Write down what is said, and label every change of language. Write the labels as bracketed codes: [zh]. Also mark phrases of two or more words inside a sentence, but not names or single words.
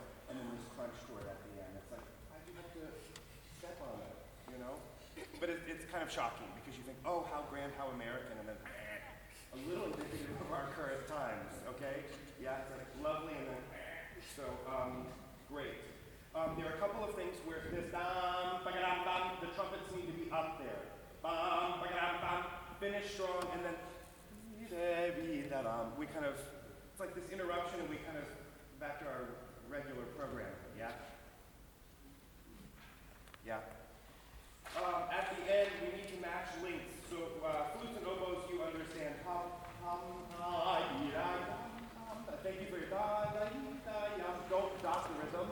[en] And then this crunch chord at the end. It's like, why'd you have to step on it, you know? but it's kind of shocking because you think, oh, how grand, how American, and then a little indicative of our current times, okay? Yeah, it's like lovely and then so great. There are a couple of things where this dam, ba-ga-dam, dam, the trumpets need to be up there. Bam, ba-ga-dam, bam, finish strong, and then we kind of, it's like this interruption and we kind of back to our regular program, yeah? Yeah. At the end, we need to match links. So flutes and oboes, you understand. Thank you for your don't dot the rhythm.